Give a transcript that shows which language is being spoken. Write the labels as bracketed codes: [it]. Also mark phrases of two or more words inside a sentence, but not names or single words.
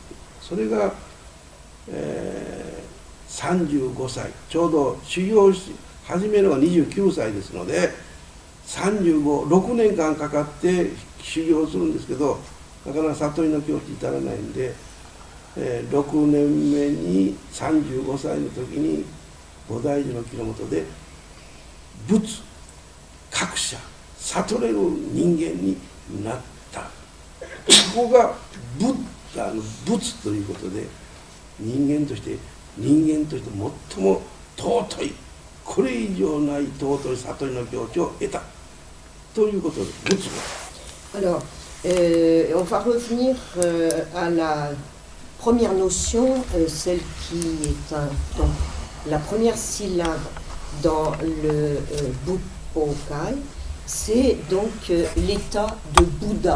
[ja] それが、35歳、ちょうど修行し始めるのが29歳ですので、6年間かかって修行するんですけど、なかなか悟りの境地に至らないんで、6年目に35歳の時に菩提樹の木の下で仏覚者悟れる人間になった。ここがブッダの仏ということで、人間として最も尊い、これ以上ない尊い悟りの境地を得たということです。仏が。 [fr] Alors, on va revenir à la première notion, celle qui est donc, la première syllabe dans le Buddhokai, c'est donc l'état de Bouddha.